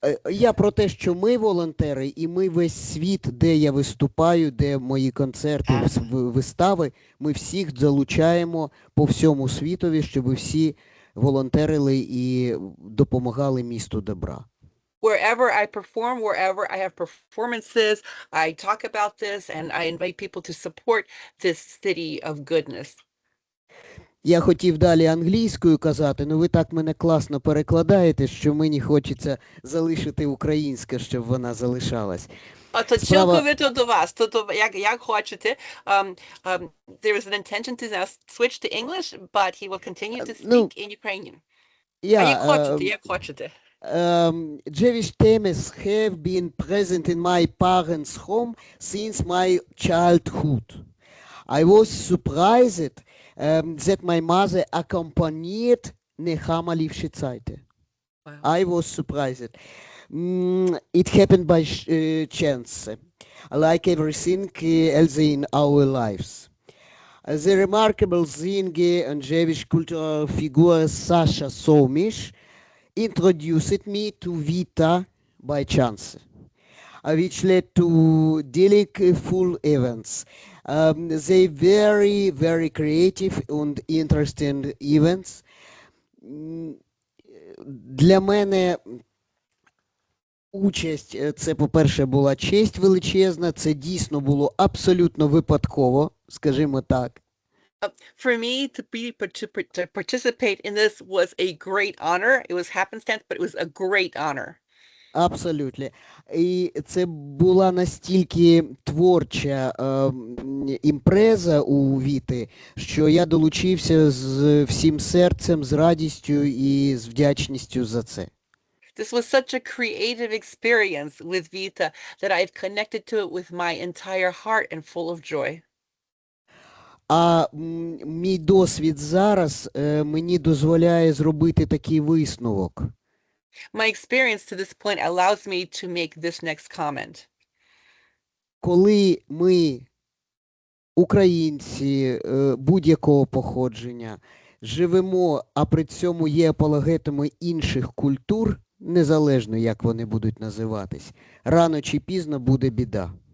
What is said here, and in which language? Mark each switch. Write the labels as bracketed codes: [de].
[uk] Я про те, що ми волонтери, і ми весь світ, де я виступаю, де мої концерти, вистави, ми всіх залучаємо по всьому світові, щоб всі волонтерили і допомагали місту добра. [en] Wherever I perform, wherever I have performances, I talk about this and I invite people to support this city of goodness. [uk] Я хотів далі англійською казати, але ви так мене класно перекладаєте, що мені хочеться залишити українське, щоб вона залишалась. А то Справа- цілковито до вас. Як хочете. [en] There was an intention to now switch to English, but he will continue to [uk] Ну, [en] speak in Ukrainian. А [uk] Я, як хочете. [en] Jewish themes have been present in my parents' home since my childhood. I was surprised that my mother accompanied Nechama Livshitsaite. Wow. I was surprised. It happened by chance, like everything else in our lives. The remarkable thing and Jewish cultural figure Sasha Somish introduced me to Vita by chance, which led to delightful events. They very, very creative and interesting events. [uk] Для мене участь, це, по-перше, була честь величезна, це дійсно було абсолютно випадково, скажімо так. [en] For me to participate in this was a great honor. It was happenstance, but it was a great honor. [uk] Абсолютно. І це була настільки творча імпреза у Віти, що я долучився з всім серцем, з радістю і з вдячністю за це. [en] This was such a creative experience with Vita that I've connected to it with my entire heart and full of joy. [uk] А мій досвід зараз мені дозволяє зробити такий висновок. [en] My experience to this point allows me to make this next comment. [uk] Коли ми, українці будь-якого походження, живемо, а при цьому є апологетами інших культур, незалежно як вони будуть називатись, рано чи пізно буде біда.